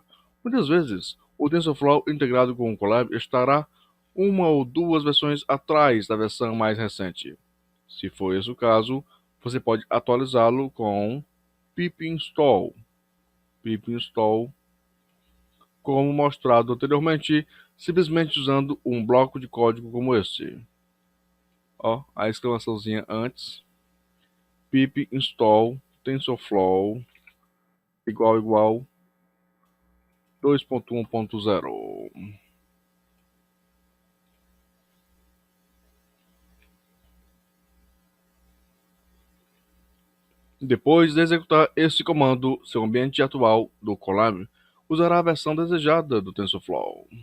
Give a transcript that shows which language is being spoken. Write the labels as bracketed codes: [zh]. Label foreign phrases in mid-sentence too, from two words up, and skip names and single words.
[pt] Muitas vezes, o TensorFlow integrado com o Colab estará uma ou duas versões atrás da versão mais recente. Se for esse o caso, você pode atualizá-lo com [en] pip install. Pip install, [pt] como mostrado anteriormente, simplesmente usando um bloco de código como esse. Ó, a exclamaçãozinha antes. [en] Pip install TensorFlow igual 2.1.0. [pt] Depois de executar esse comando, seu ambiente atual do Colab usará a versão desejada do TensorFlow.